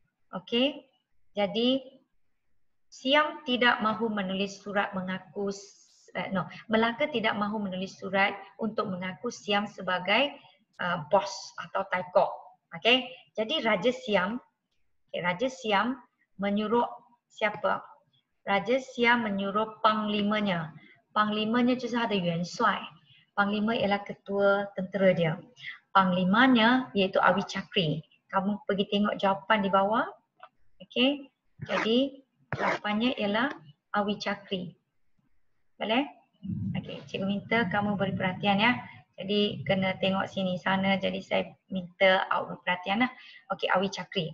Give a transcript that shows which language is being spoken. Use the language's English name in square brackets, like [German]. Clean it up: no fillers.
[Malay] Okay, jadi Siam tidak mahu menulis surat mengaku, Melaka tidak mahu menulis surat untuk mengaku Siam sebagai bos atau Taiko. Okay, jadi Raja Siam menyuruh siapa? Raja Siam menyuruh panglimanya. [Chinese] Panglimanya 就是他的元帅. [Malay] Panglima ialah ketua tentera dia. Panglimanya iaitu Awi Chakri. Kamu pergi tengok jawapan di bawah. Okay, jadi jawapannya ialah Awi Chakri. Boleh? Okay, cikgu minta kamu beri perhatian ya. Jadi kena tengok sini sana, jadi saya minta awak berperhatian lah. Okay, Awi Chakri.